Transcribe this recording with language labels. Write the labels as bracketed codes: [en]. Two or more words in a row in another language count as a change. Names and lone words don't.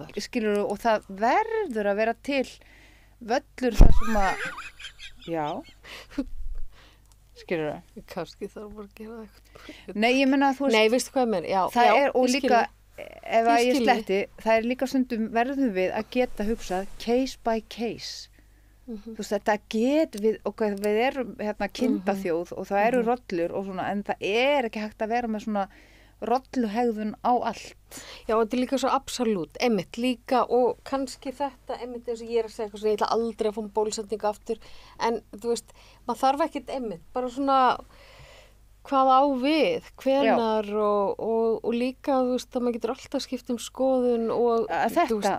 [is] skilur, og það verður að vera til völlur þar sem að, já, skilur það. Kannski þarf bara að gera eitthvað. Nei, ég meina, þú veist, Nei, veistu hvað ég meina? Já, það já, er, og ég skil líka, þig. ef að Ég ég skil sletti, það er líka stundum verðum við að geta hugsað [en] case by case. [is] Þú veist, þetta við erum kindaþjóð og það eru rollur og svona, en það er ekki hægt að vera með svona rolluhegðun á allt. Já, þetta er líka svo absolutt, einmitt líka og kannski þetta, einmitt eins og ég er að segja eitthvað svona, ég ætla aldrei að fá bólusetningu aftur, en þú veist, maður þarf ekkert einmitt, bara svona hvað á við, hvenar og líka, þú veist, að maður getur alltaf skipt skoðun og þú veist,